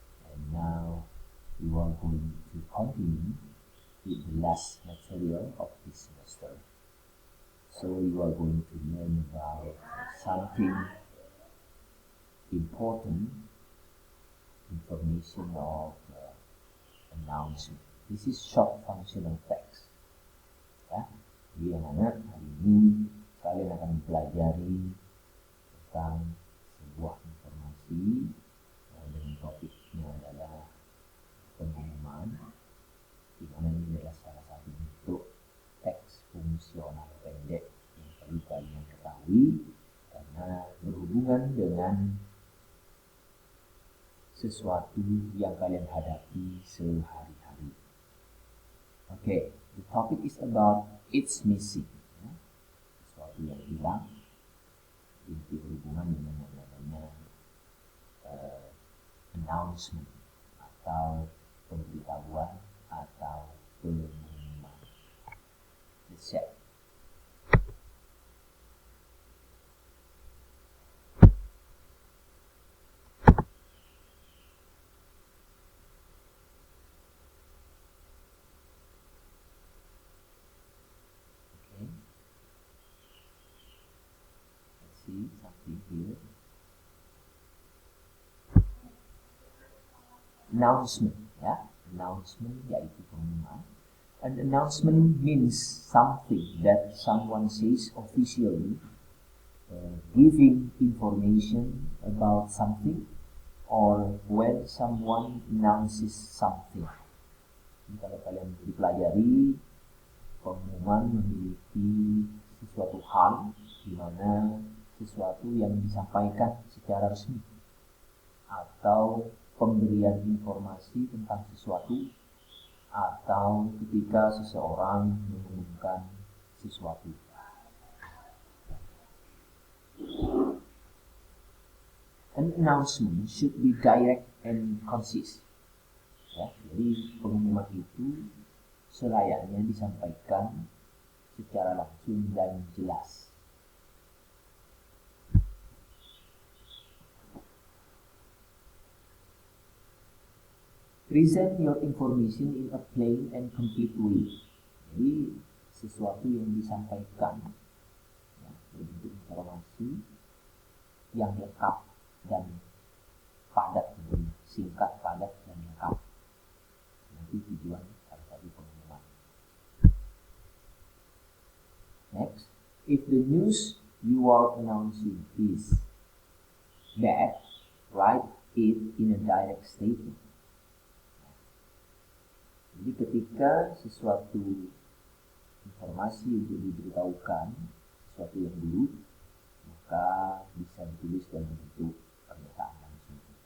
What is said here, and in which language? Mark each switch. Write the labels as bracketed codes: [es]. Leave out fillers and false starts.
[en] And now we are going to continue with the last material of this semester. So you are going to learn about something important, information of announcement. This is short functional text. [id] Ya, jadi anak-anak hari ini kalian akan mempelajari tentang sebuah informasi dan topiknya adalah pengumuman, di mana ini adalah salah satu bentuk teks fungsional pendek yang perlu kalian ketahui karena berhubungan dengan sesuatu yang kalian hadapi sehari-hari. [en] Okay, the topic is about it's missing. [id] Ya. Sesuatu yang hilang, itu berhubungan dengan yang namanya announcement atau pemberitahuan atau pengumuman. [en] Let's check. Something here. [id] Announcement, ya. Announcement yaitu pengumuman. [en] An announcement means something that someone says officially, giving information about something, or when someone announces something. [id] Jadi, kalau kalian dipelajari, pengumuman memiliki sesuatu hal di mana sesuatu yang disampaikan secara resmi atau pemberian informasi tentang sesuatu atau ketika seseorang mengumumkan sesuatu. [en] An announcement should be direct and concise. [id] Ya, jadi pengumuman itu selayaknya disampaikan secara langsung dan jelas. [en] Present your information in a plain and complete way. [id] Jadi sesuatu yang disampaikan, ya, bentuk informasi yang lengkap dan padat, singkat, padat dan lengkap. Nanti tujuan salah satu pengumuman. [en] Next, if the news you are announcing is bad, write it in a direct statement. [id] Jadi ketika sesuatu informasi untuk diberitahukan, sesuatu yang buruk, maka bisa ditulis dalam bentuk pernyataan langsung.